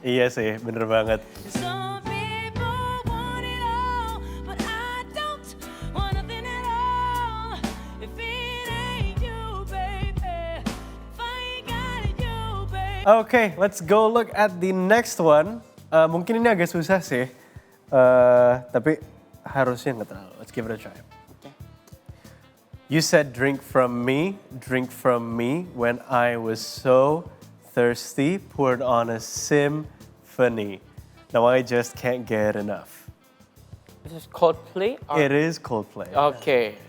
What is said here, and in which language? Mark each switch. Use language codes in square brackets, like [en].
[id] Iya sih, bener banget. [en] Some people want it all, but I don't want nothing at all. If it ain't you, baby, if I ain't got you, baby. Okay, let's go look at the next one. [id] Mungkin ini agak susah sih, tapi harusnya nggak terlalu. [en] Let's give it a try. Okay. You said drink from me, when I was so thirsty, poured on a symphony. Now I just can't get enough. This is Coldplay. Or... It is Coldplay. Okay.